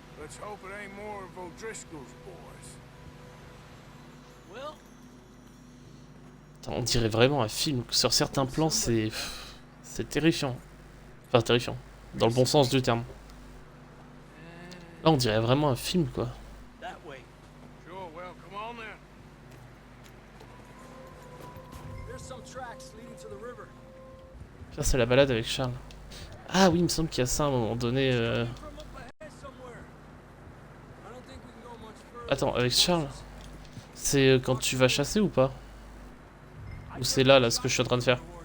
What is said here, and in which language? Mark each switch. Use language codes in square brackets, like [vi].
[en] Let's hope it ain't more of O'Driscoll's boys. Well, [fr] Attends, on dirait vraiment un film. Sur certains plans, c'est terrifiant. Enfin, terrifiant. Dans le bon sens du terme. Là, on dirait vraiment un film, quoi. [en] that way. Sure, well, come on then. There's some tracks leading to the river. [fr] Ça, c'est la balade avec Charles. Ah oui, il me semble qu'il y a ça à un moment donné. [en] From up ahead somewhere. I don't think we can go much further. [fr] Attends, avec Charles, c'est quand tu vas chasser ou pas? Ou c'est là, ce que je suis en train de faire?